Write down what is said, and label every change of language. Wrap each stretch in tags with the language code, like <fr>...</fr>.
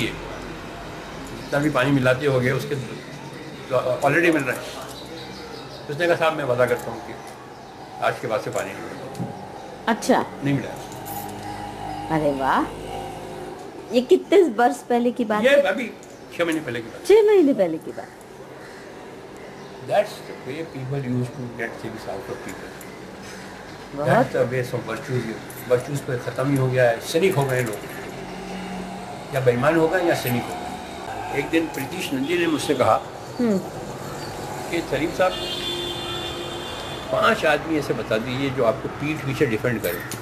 <ur>یہ جتنا بھی پانی ملاتے ہو گئے اس کے آلریڈی مل رہا ہے. اس نے کہا صاحب میں وعدہ کرتا ہوں کہ آج کے بعد سے پانی نہیں ملتا. اچھا, نہیں ملا. ارے واہ, یہ کتنے برس پہلے کی بات ہے؟ یہ ابھی 6 مہینے پہلے کی بات. 6 مہینے پہلے کی بات.</ur> <en>That's the way people used to get things out of people. That's</en> <ur>بہت</ur> <en>the way some virtues</en> <ur>پہ ختم ہی ہو گیا ہے. سینک ہو گئے لوگ, یا بےایمان ہو گئے یا سینک ہو گئے. ایک دن پریتیش نندی نے مجھ سے کہا کہ سلیم صاحب 5 آدمی ایسے بتا دیجیے جو آپ کو پیٹھ پیچھے ڈیفینڈ کرے.</ur>